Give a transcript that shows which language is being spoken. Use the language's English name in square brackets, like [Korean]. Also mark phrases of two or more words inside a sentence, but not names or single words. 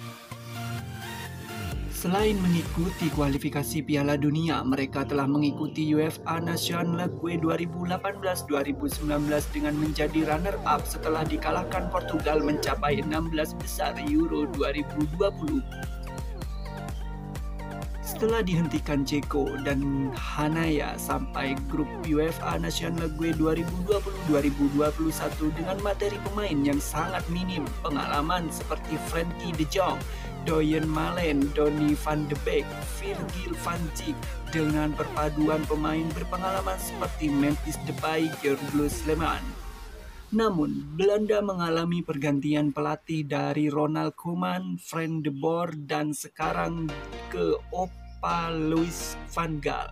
[Indonesian] Selain mengikuti kualifikasi Piala Dunia, mereka telah mengikuti UEFA Nations League 2018-2019 dengan menjadi runner-up setelah dikalahkan Portugal mencapai 16 besar Euro 2020. Setelah dihentikan Ceko dan Hanaya sampai grup UEFA Nations League 2020-2021 dengan materi pemain yang sangat minim pengalaman seperti Frenkie de Jong, Doyen Malen, Donny van de Beek, Virgil van Dijk dengan perpaduan pemain berpengalaman seperti Memphis Depay, Jurgen Klinsmann. Namun, Belanda mengalami pergantian pelatih dari Ronald Koeman, Frank de Boer, dan sekarang ke Opa Louis van Gaal.